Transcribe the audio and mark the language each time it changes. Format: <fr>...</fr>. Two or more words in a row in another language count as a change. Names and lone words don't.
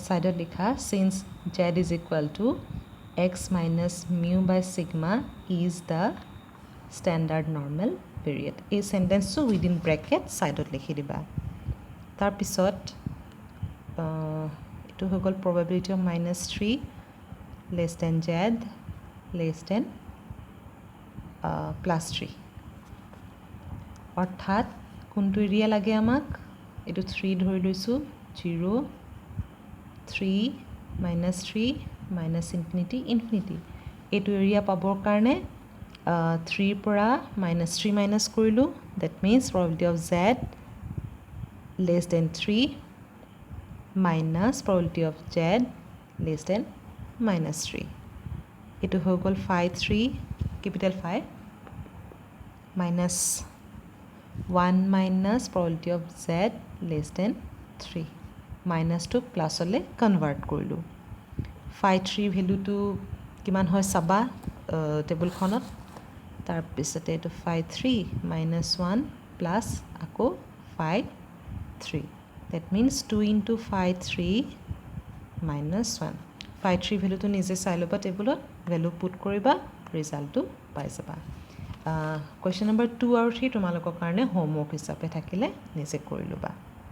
<as>সাইডত লিখা</as> <en>since z is equal to x minus mu by sigma is the standard normal variate এই sentenceটো within bracket sideত</en> <as>লিখি দিবা তাৰ পিছত এটো হৈ গল</as> <en>probability of -3 less than z less than</en> <as>+3 অৰ্থাৎ কোনটো এৰিয়া লাগে আমাক এটো 3 ধৰি লৈছো 0 3 -3</as> <en>minus infinity infinity</en> <as>এটো এৰিয়া পাবৰ কাৰণে 3 পৰা -3 minus কৰিলো</as> <en>that means probability of z less than 3 minus probability of z less than -3</en> <as>এটো হৈ গল</as> <en>5 3 capital 5 minus 1 minus probability of z less than 3 minus to plus</en> <as>হলে কনভার্ট কৰিলো 5 3 ভ্যালু টু কিমান হয় সাবা টেবুল খনত তাৰ পিছতে এটো 5 3</as> <en>minus 1 plus</en> <as>আকৌ 5 3</as> <en>that means 2 into 5 3 minus 1</en> <as>5 3 ভ্যালু টু নিজে চাই লবা টেবুলত</as> <en>value put</en> <as>কৰিবা ৰিজাল্টটো পাই যাবা</as> <en>question number</en> <as>2 আৰু 3 তোমালোকৰ কাৰণে হোমৱৰ্ক হিচাপে থাকিলে নিজে কৰি লবা</as>